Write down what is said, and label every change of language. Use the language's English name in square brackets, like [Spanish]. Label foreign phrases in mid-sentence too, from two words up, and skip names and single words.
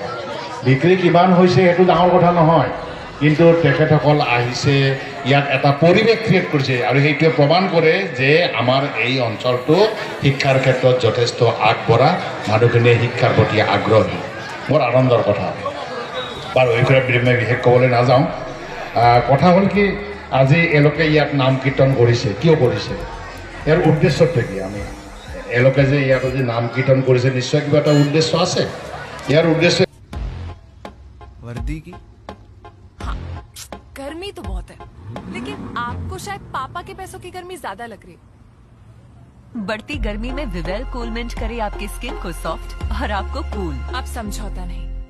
[Assamese] বিক্ৰী কিমান হৈছে সেইটো ডাঙৰ কথা নহয়, কিন্তু তেখেতসকল আহিছে, ইয়াত এটা পৰিৱেশ ক্ৰিয়েট কৰিছে, আৰু সেইটোৱে প্ৰমাণ কৰে যে আমাৰ এই অঞ্চলটো শিক্ষাৰ ক্ষেত্ৰত যথেষ্ট আগবঢ়া, মানুহখিনিয়ে শিক্ষাৰ প্ৰতি আগ্ৰহী, বৰ আনন্দৰ কথা। বাৰু এইবিলাক মই বিশেষ ক'বলৈ নাযাওঁ। কথা হ'ল কি, আজি এওঁলোকে ইয়াত নাম কীৰ্তন কৰিছে, কিয় কৰিছে, ইয়াৰ উদ্দেশ্যটো কি? আমি এওঁলোকে যে ইয়াত আজি নাম কীৰ্তন কৰিছে, নিশ্চয় কিবা এটা উদ্দেশ্য আছে। ইয়াৰ উদ্দেশ্য वर्दी की [Hindi] हाँ, गर्मी तो बहुत है, लेकिन आपको शायद पापा के पैसों की गर्मी ज्यादा लग रही है। बढ़ती गर्मी में विवेल कूल मिंट करे आपकी स्किन को सॉफ्ट और आपको कूल। आप समझौता नहीं।